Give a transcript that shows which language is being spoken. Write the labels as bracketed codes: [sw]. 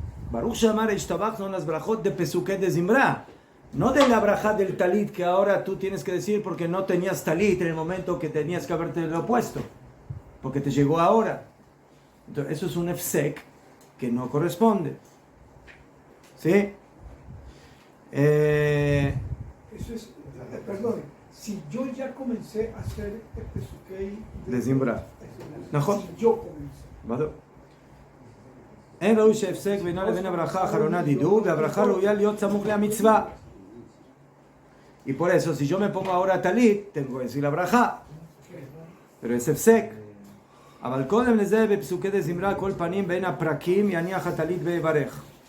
[es] Baruch Sheamar e Ishtabach son las brajot de Pesuke de Zimra, no de la braja del talit que ahora tú tienes que decir porque no tenías talit en el momento que tenías que haberte lo puesto, porque te llegó ahora. Entonces, eso es un efsek que no corresponde. ¿Sí? Eso es, perdón, si yo ya comencé a hacer el Pesukei de Zimra. ¿Mejor? Si yo comencé. [he] En ראוי שהפסק בינו לבין הברכה האחרונה דידו, והברכה ראויה להיות סמוך למצווה. [es] Y por eso, si yo me pongo ahora talit, tengo que decir la braja. pero es הפסק. [he] אבל קודם לזה בפסוקי דזמרה כל פנים בין הפרקים יניח הטלית ויברך.